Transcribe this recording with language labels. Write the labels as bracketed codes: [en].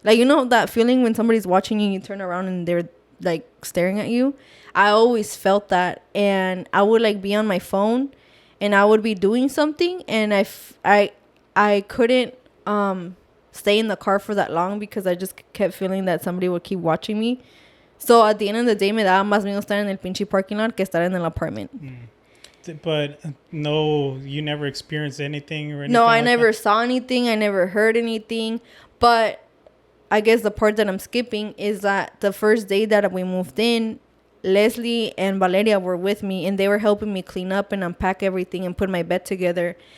[en] Like, you know that feeling when somebody's watching you and you turn around and they're like staring at you? I always felt that. And I would like be on my phone and I would be doing something, and I couldn't stay in the car for that long because I just kept feeling that somebody would keep watching me. So at the end of the day, [es] me daba más miedo estar en el pinche [en] parking lot [es] que estar en el apartment. [en] But no, you never experienced anything or anything? No, I like never that? saw anything. I never heard anything. But I guess the part that I'm skipping is that the first day that we moved in, Leslie and Valeria were with me, and they were helping me clean up and unpack everything and put my bed together.